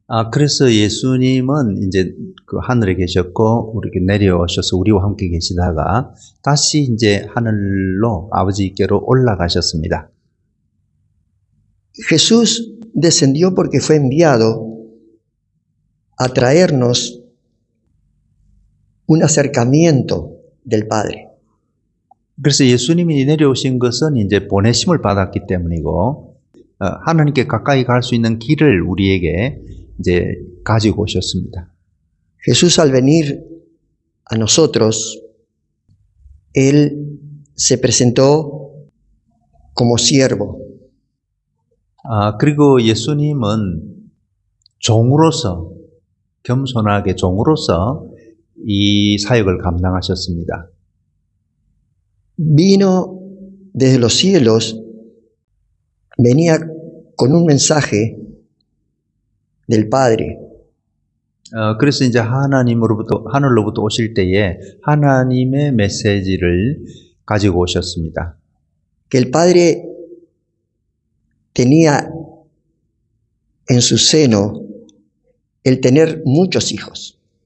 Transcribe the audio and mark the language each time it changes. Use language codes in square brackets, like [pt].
[ko] 그래서 예수님은 이제 그 하늘에 계셨고, 우리에게 내려오셔서 우리와 함께 계시다가 다시 이제 하늘로 아버지께로 올라가셨습니다. [es] Jesús descendió porque fue enviado a traernos un acercamiento del Padre. [ko] 그래서 예수님이 내려오신 것은 이제 보내심을 받았기 때문이고, 하나님께 가까이 갈 수 있는 길을 우리에게 이제 가지고 오셨습니다. [es] Jesús al venir a nosotros, Él se presentó como siervo. [ko] 그리고 예수님은 종으로서, 겸손하게 종으로서 이 사역을 감당하셨습니다. [es] Vino desde los cielos, venía con un mensaje del Padre. [ko] 그래서 이제 하늘로부터 오실 때에 하나님의 메시지를 가지고 오셨습니다. [es] Que el Padre tenía en su seno el tener muchos hijos.